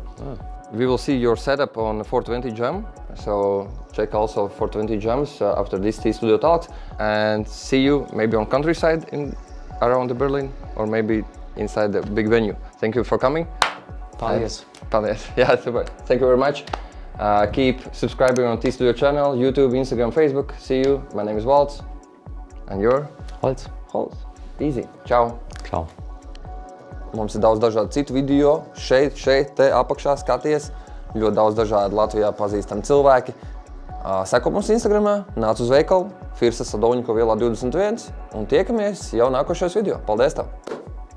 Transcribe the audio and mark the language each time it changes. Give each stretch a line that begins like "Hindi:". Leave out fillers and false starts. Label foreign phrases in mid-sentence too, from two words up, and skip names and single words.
English: We will see your setup on 420 Jam, so check also 420 Jams after these Studio Talks, and see you maybe on countryside around Berlin, or maybe inside the big venue. Thank you for coming.
Latvian: Paldies.
English: Yeah, super. Thank you very much. Keep subscribing on Studio channel, YouTube, Instagram, Facebook. See you. My name is Holz. And you're? Holz. Holz. Easy. Ciao. Ciao.
Latvian: Mums ir daudz dažādu citu video, šeit, te apakšā skaties. Ļoti daudz dažādu Latvijā pazīstami cilvēki. Seko mums Instagramā, nāc uz veikalu, Firsa Sadovņiko vielā 21 un tiekamies jau nākošajos video. Paldies tev!